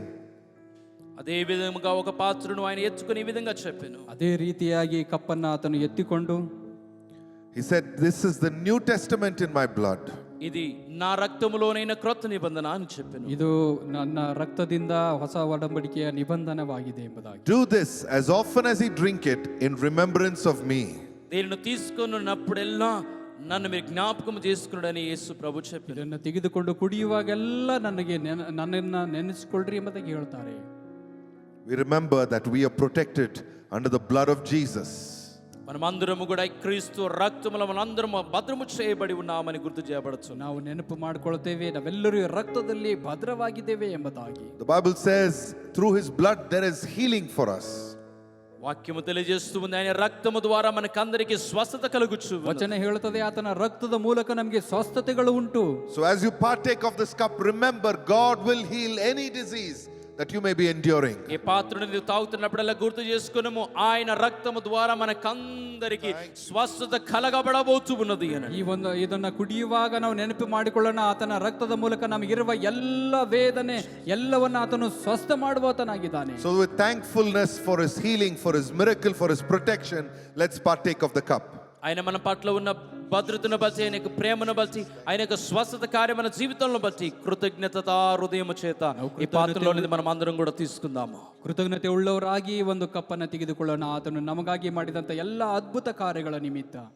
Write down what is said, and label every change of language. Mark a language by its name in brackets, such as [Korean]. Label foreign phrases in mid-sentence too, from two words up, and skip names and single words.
[Telugu] అదే విధముగా ఒక పాత్రను ఆయన ఎత్తుకుని ఈ విధంగా చెప్పాను. [Kannada] ಅದೇ ರೀತಿಯಾಗಿ ಕಪ್ಪನ್ನ ಆತನು ಎತ್ತಿಕೊಂಡು [English] he said, "This is the New Testament in my blood." [Telugu] ఇది నా రక్తములోనైన క్రొత్త నిబంధన అని చెప్పాను. [Kannada] ಇದು ನನ್ನ ರಕ್ತದಿಂದ ಹೊಸ ಒಡಂಬಡಿಕೆಯ ನಿಬಂಧನವಾಗಿದೆ ಎಂಬುದಾಗಿ. [English] Do this as often as you drink it in remembrance of me. [Telugu] దీనిని తీసుకున్నప్పుడెల్లా నన్ను మీరు జ్ఞాపకం చేసుకున్నాడని యేసు ప్రభు చెప్పారు. [Kannada] ಇದನ್ನು ತೆಗೆದುಕೊಂಡು ಕುಡಿಯುವಾಗೆಲ್ಲ ನನ್ನನ್ನ ನೆನೆಸಿಕೊಳ್ಳ್ರಿ ಎಂಬುದಾಗಿ ಹೇಳ್ತಾರೆ. [English] We remember that we are protected under the blood of Jesus. [Telugu] మనమందరము కూడా క్రీస్తు రక్తములో మనందరము భద్రము చేయబడి ఉన్నామని గుర్తు చేయబడచ్చు. [Kannada] ನಾವು ನೆನಪು ಮಾಡಿಕೊಳ್ಳುತ್ತೇವೆ, ನಾವೆಲ್ಲರೂ ರಕ್ತದಲ್ಲಿ ಭದ್ರವಾಗಿದ್ದೇವೆ ಎಂಬುದಾಗಿ. [English] The Bible says through his blood there is healing for us. [Telugu] వాక్యము తెలియజేస్తూ ఉంది, ఆయన రక్తము ద్వారా మనకందరికీ స్వస్థత కలుగుచు. [Kannada] ವಚನ ಹೇಳುತ್ತದೆ, ಆತನ ರಕ್ತದ ಮೂಲಕ ನಮಗೆ ಸ್ವಸ್ಥತೆಗಳು ಉಂಟು. [English] So as you partake of this cup, remember God will heal any disease that you may be enduring. [Telugu] ఈ పాత్రను నీవు తాగుతున్నప్పుడల్లా గుర్తు చేసుకునము, ఆయన రక్తము ద్వారా మనకందరికీ స్వస్థత కలగబడబోతు ఉన్నది అని. [Kannada] ಇದನ್ನ ಕುಡಿಯುವಾಗ ನಾವು ನೆನಪು ಮಾಡಿಕೊಳ್ಳೋಣ, ಆತನ ರಕ್ತದ ಮೂಲಕ ನಮಗಿರುವ ಎಲ್ಲ ವೇದನೆ ಎಲ್ಲವನ್ನ ಆತನು ಸ್ವಸ್ಥ ಮಾಡುವಾತನಾಗಿದ್ದಾನೆ. [English] So with thankfulness for his healing, for his miracle, for his protection, let's partake of the cup. [Telugu] ఆయన మన పట్ల ఉన్న భద్రతను బట్టి, ఆయన యొక్క ప్రేమను బట్టి, ఆయన యొక్క స్వస్థత కార్యం మన జీవితంలో బట్టి కృతజ్ఞత హృదయము చేత ఈ పాత్రలోనిది మనం అందరం కూడా తీసుకుందాము. [Kannada] ಕೃತಜ್ಞತೆ ಉಳ್ಳವರಾಗಿ ಒಂದು ಕಪ್ಪನ್ನು ತೆಗೆದುಕೊಳ್ಳೋಣ, ಆತನು ನಮಗಾಗಿ ಮಾಡಿದಂತ ಎಲ್ಲ ಅದ್ಭುತ ಕಾರ್ಯಗಳ ನಿಮಿತ್ತ.